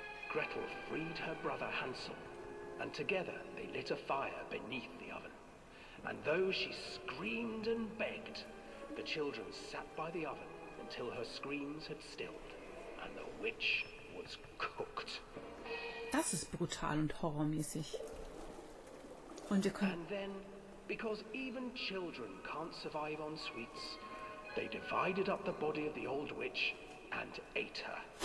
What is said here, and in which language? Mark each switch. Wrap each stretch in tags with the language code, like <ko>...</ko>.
<en>Gretel freed her brother Hansel, and together they lit a fire beneath the oven. And though she screamed and begged, the children sat by the oven until her screams had stilled, and the witch was cooked.</en> <de>Das ist brutal und horrormäßig. Und wir können...</de> <en>And then, because even children can't survive on sweets, they divided up the body of the old witch and ate her.</en>